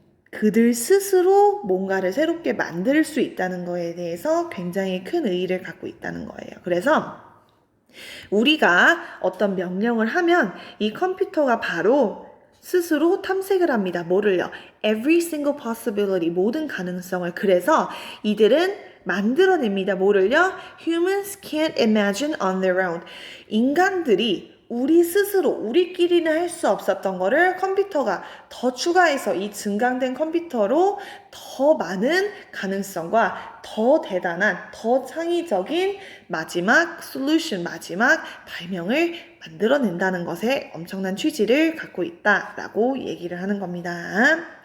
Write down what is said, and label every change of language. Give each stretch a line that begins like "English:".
Korean: 그들 스스로 뭔가를 새롭게 만들 수 있다는 거에 대해서 굉장히 큰 의의를 갖고 있다는 거예요. 그래서 우리가 어떤 명령을 하면 이 컴퓨터가 바로 스스로 탐색을 합니다. 뭐를요?
English: Every single possibility,
Korean: 모든 가능성을. 그래서 이들은 만들어냅니다. 뭐를요?
English: Humans can't imagine on their own.
Korean: 인간들이 우리 스스로 우리끼리는 할 수 없었던 거를 컴퓨터가 더 추가해서 이 증강된 컴퓨터로 더 많은 가능성과 더 대단한 더 창의적인 마지막 솔루션 마지막 발명을 만들어낸다는 것에 엄청난 취지를 갖고 있다라고 얘기를 하는 겁니다.